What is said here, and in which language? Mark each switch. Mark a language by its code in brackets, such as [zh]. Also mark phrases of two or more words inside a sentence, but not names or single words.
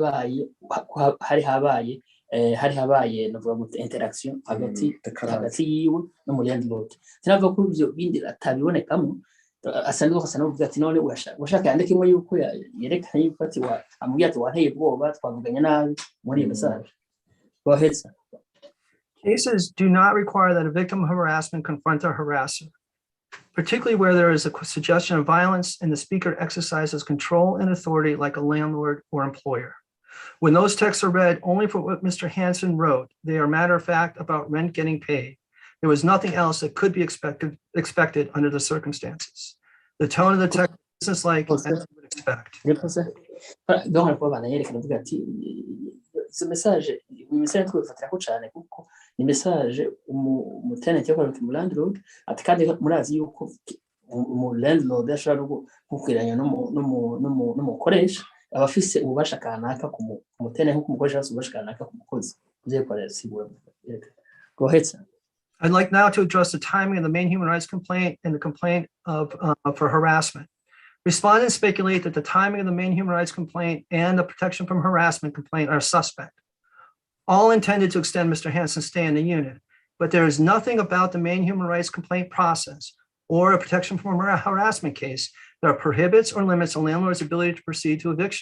[rn] hari habaye novuga ngo interaction hagati yiwe no mu landlord tinavuga ko ibyo bindi atabibonekamo asa n'uvuga ati none washaka yandike imwe yuko yerekana yuko ati amubwira ati wanteye bwoba twavuganye nabi muri iyo message. Go ahead, sir. [en] Cases do not require that a victim of harassment confront a harasser, particularly where there is a suggestion of violence and the speaker exercises control and authority like a landlord or employer. When those texts are read only for what Mr. Hansen wrote, they are matter of fact about rent getting paid. There was nothing else that could be expected under the circumstances. The tone of the text is businesslike as you would expect. [rn] Donc bana yerekana avuga ati izo message twifatira ko cyane kuko ni message umutenant yakora mu landlord ati kandi murazi yuko mu landlord ashobora gukwiranya no mukoresha abafise ububasha kanaka ku mutenant nko kumukoresha ububasha kanaka ku mukozi. [en] Go ahead, sir. I'd like now to address the timing of the main human rights complaint and the complaint for harassment. Respondents speculate that the timing of the main human rights complaint and the protection from harassment complaint are suspect, all intended to extend Mr. Hansen's stay in the unit. But there is nothing about the main human rights complaint process or a protection from a harassment case that prohibits or limits a landlord's ability to proceed to eviction.